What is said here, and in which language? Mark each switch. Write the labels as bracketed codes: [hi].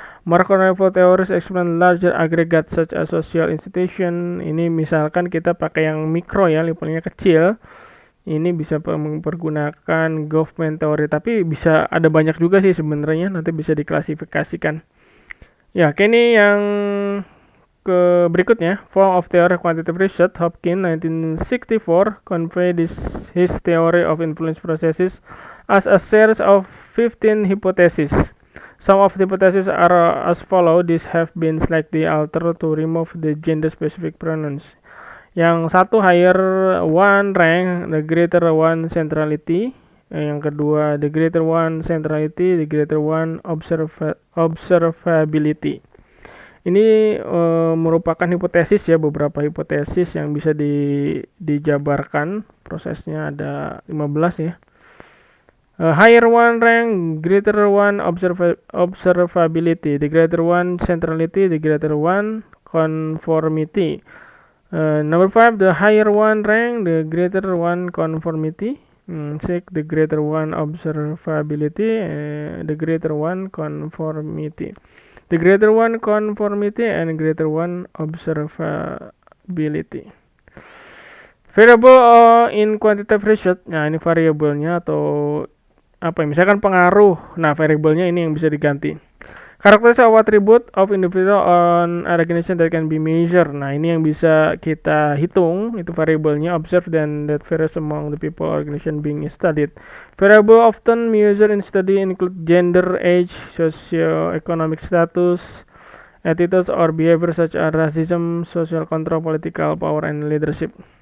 [en] Macro level theories explain larger aggregate such as social institution. [id] Ini misalkan kita pakai yang mikro ya, levelnya kecil. Ini bisa mempergunakan government theory, tapi bisa ada banyak juga sih sebenarnya, nanti bisa diklasifikasikan. Ya, ini yang ke berikutnya, [en] form of theory quantitative research. Hopkins 1964 conveyed his theory of influence processes as a series of 15 hypotheses. Some of the hypotheses are as follow. These have been slightly altered to remove the gender-specific pronouns. [id] Yang satu [en] higher one rank, the greater one centrality. [id] Yang kedua [en] the greater one centrality, the greater one observability. [id] Ini merupakan hipotesis ya, beberapa hipotesis yang bisa dijabarkan. Prosesnya ada 15 ya. [en] Higher one rank, greater one observability, the greater one centrality, the greater one conformity. Number 5, the higher one rank, the greater one conformity. 6, the greater one observability, the greater one conformity. The greater one conformity and greater one observability. Variable in quantitative research. [id] Nah, ini variabelnya atau apa ya? Misalkan pengaruh. Nah, variabelnya ini yang bisa diganti. [en] Characteristic of attribute of individual on organization that can be measured. [id] Nah, ini yang bisa kita hitung, itu variabelnya [en] observed and that varies among the people organization being studied. Variable often measured in study include gender, age, socio-economic status, attitudes or behavior such as racism, social control, political power, and leadership.